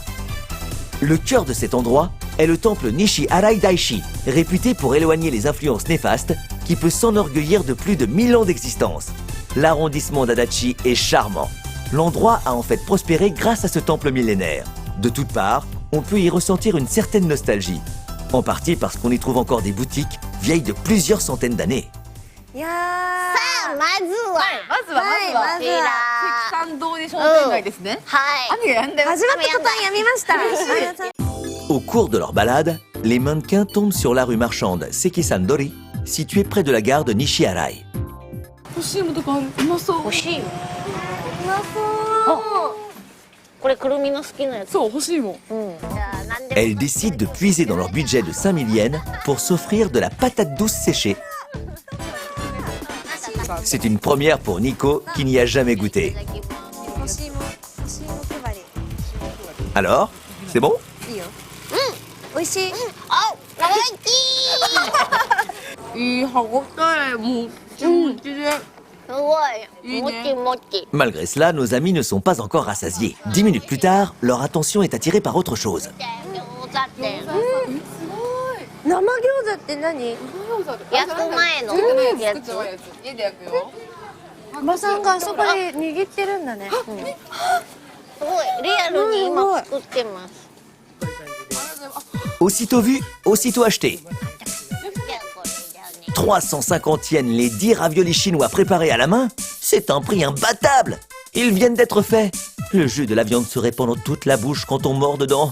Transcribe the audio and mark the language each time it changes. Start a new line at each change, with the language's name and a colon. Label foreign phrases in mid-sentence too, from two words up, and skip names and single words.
French: Le cœur de cet endroit est le temple Nishi-Arai Daishi, réputé pour éloigner les influences néfastes, qui peut s'enorgueillir de plus de 1000 ans d'existence. L'arrondissement d'Adachi est charmant. L'endroit a en fait prospéré grâce à ce temple millénaire. De toutes parts, on peut y ressentir une certaine nostalgie. En partie parce qu'on y trouve encore des boutiques vieilles de plusieurs centaines d'années.
Japanese: いやー、さあまずは関参道で商店街ですね。雨が止んで始まった途端やみました。
French: Au cours de leur balade, les mannequins tombent sur la rue marchande Sekisandori, située près de la gare de Nishi-Arai.
Japanese: 欲しいものとかある？うまそう。欲しい。うまそう。これくるみの好きなやつ。そう欲しいもん。
French: Elles décident de puiser dans leur budget de 5000 yens pour s'offrir de la patate douce séchée. C'est une première pour Nico qui n'y a jamais goûté. Alors, c'est bon?
Japanese: 美味しい。いい歯ごたえもうすごい。もちもち。
French: Malgré cela, nos amis ne sont pas encore rassasiés. 10 minutes plus tard, leur attention est attirée par autre chose.
Japanese: 生餃子って何？焼く前のやつ。家で焼くよ。おばさんがあそこで握ってるんだね。すごいリアルに今作ってます。
French: Aussitôt vu, aussitôt acheté. 350 yens les 10 raviolis chinois préparés à la main, c'est un prix imbattable. Ils viennent d'être faits. Le jus de la viande se répand dans toute la bouche quand on mord dedans.